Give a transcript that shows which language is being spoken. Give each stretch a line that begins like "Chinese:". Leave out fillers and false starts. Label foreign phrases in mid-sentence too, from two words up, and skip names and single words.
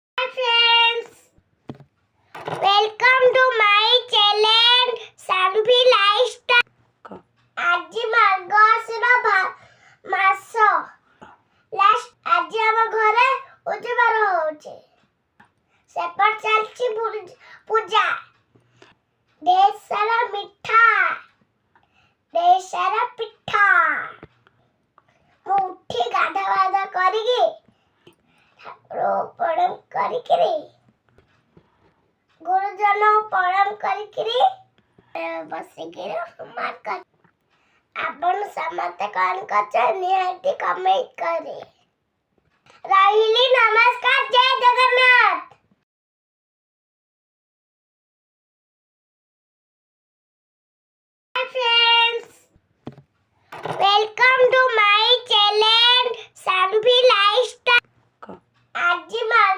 English: friends, welcome to my channel Sanvi Lifestyle.
Odia: ଆଜି ମାର୍ଗଶିର ମାସ ଲାଷ୍ଟ ଆଜି ଆମ ଘରେ ଉଜିବାର ହଉଛି ସେପଟ ଚାଲିଛି ପୂଜା ଢେର ସାରା ମିଠା ଢେର ସାରା ପିଠା ମୁଁ ଉଠି ଗାଧା କରିକି ଠାକୁର ପ୍ରଣାମ କରିକିରି ଗୁରୁଜନ ପ୍ରଣାମ କରିକିରି ବସିକିରି ହୋମୱାର୍କ କରି ଆପଣ ସମସ୍ତେ କଣ କରୁଛ ନିହାତି କମେଣ୍ଟ କରି ରହିଲି ନମସ୍କାର ଜୟ ଜଗନ୍ନାଥ।
English: Hi friends, welcome to my channel Sanvi Lifestyle.
Odia: ଆଜି